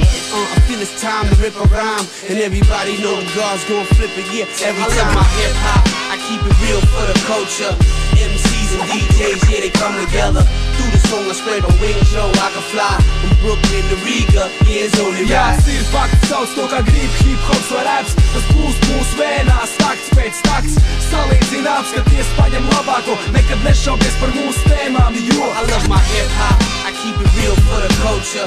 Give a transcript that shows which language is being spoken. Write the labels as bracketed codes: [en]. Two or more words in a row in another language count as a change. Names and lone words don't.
[en] I feel it's time to rip a rhyme, and everybody know the guards gon' flip it, yeah, every time. I love my hip-hop, I keep it real for the culture. MCs and DJs, yeah, they come together. Through the song I spread my wings, yo, I can fly from Brooklyn to Riga, yeah, it's only right. [lv] Ja, stil fakt, sauc to kā grib, hip-hops vai raps. Tas plūst mūsu vēnās, takts pēc takts. Salīdzina, apskaties, paņem labāko. Nekad nešaubies par mūsu tēmām, jo [en] I love my hip-hop, I keep it real for the culture.